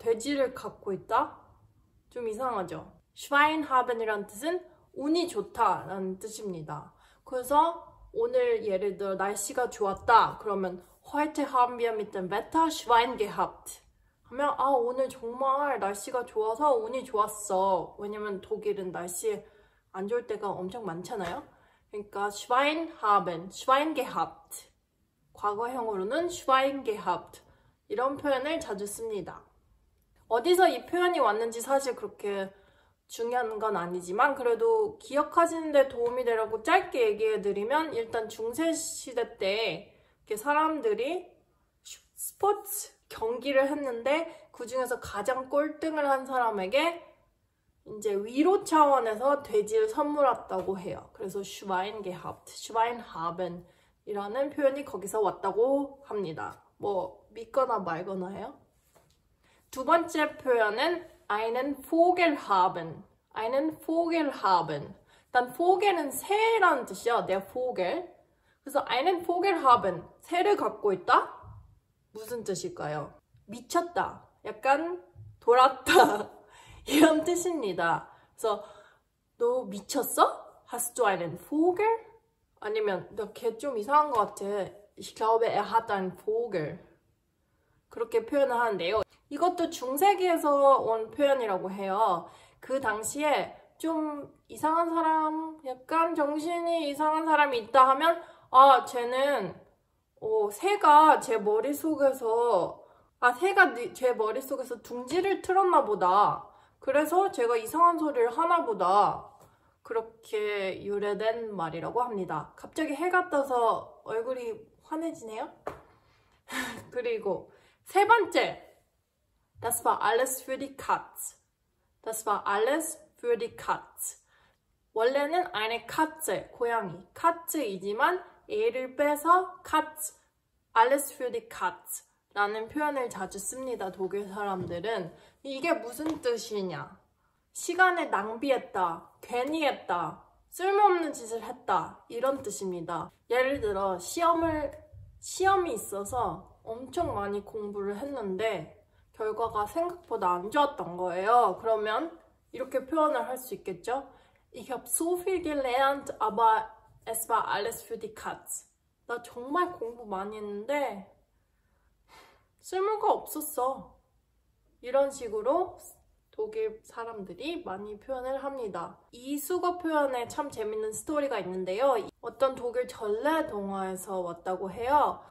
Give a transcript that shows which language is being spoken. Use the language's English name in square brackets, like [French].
[Korean] 돼지를 갖고 있다? 좀 이상하죠? Schweinhaben이라는 뜻은 운이 좋다라는 뜻입니다. 그래서 오늘 예를 들어 날씨가 좋았다 그러면 [German] Heute haben wir mit dem Wetter Schwein gehabt [Korean] 하면 오늘 정말 날씨가 좋아서 운이 좋았어. 왜냐면 독일은 날씨 안 좋을 때가 엄청 많잖아요. 그러니까 [German] Schwein haben, Schwein gehabt. [Korean] 과거형으로는 [German] Schwein gehabt. [Korean] 이런 표현을 자주 씁니다. 어디서 이 표현이 왔는지 사실 그렇게 중요한 건 아니지만 그래도 기억하시는 데 도움이 되라고 짧게 얘기해드리면, 일단 중세시대 때 사람들이 스포츠 경기를 했는데 그 중에서 가장 꼴등을 한 사람에게 이제 위로 차원에서 돼지를 선물했다고 해요. 그래서 [German] Schwein gehabt, Schweinhaben [Korean] 이라는 표현이 거기서 왔다고 합니다. 뭐 믿거나 말거나요. 두 번째 표현은 [German] einen Vogel haben. einen Vogel haben. [Korean] 일단 Vogel은 새라는 뜻이요. [German] der Vogel. [Korean] 그래서 [German] einen Vogel haben. [Korean] 새를 갖고 있다? 무슨 뜻일까요? 미쳤다. 약간 돌았다. 이런 뜻입니다. 그래서 너 미쳤어? [German] Hast du einen Vogel? [Korean] 아니면 너 걔 좀 이상한 것 같아. [German] Ich glaube, er hat einen Vogel. [Korean] 그렇게 표현을 하는데요. 이것도 중세기에서 온 표현이라고 해요. 그 당시에 좀 이상한 사람, 약간 정신이 이상한 사람이 있다 하면 쟤는 새가 제 머릿속에서 제 머릿속에서 둥지를 틀었나 보다. 그래서 제가 이상한 소리를 하나 보다. 그렇게 유래된 말이라고 합니다. 갑자기 해가 떠서 얼굴이 환해지네요. 그리고 세 번째, [German] Das war alles für die Katz. Das war alles für die Katz. [Korean] 원래는 eine Katze, 고양이, Katz이지만 E를 빼서 Katz, [German] alles für die Katz [Korean] 라는 표현을 자주 씁니다. 독일 사람들은. 이게 무슨 뜻이냐? 시간을 낭비했다, 괜히 했다, 쓸모없는 짓을 했다 이런 뜻입니다. 예를 들어 시험이 있어서 엄청 많이 공부를 했는데 결과가 생각보다 안 좋았던 거예요. 그러면 이렇게 표현을 할 수 있겠죠? [German] Ich habe so viel gelernt, aber es war alles für die Katz. [Korean] 나 정말 공부 많이 했는데 쓸모가 없었어. 이런 식으로 독일 사람들이 많이 표현을 합니다. 이 수거 표현에 참 재밌는 스토리가 있는데요. 어떤 독일 전래 동화에서 왔다고 해요.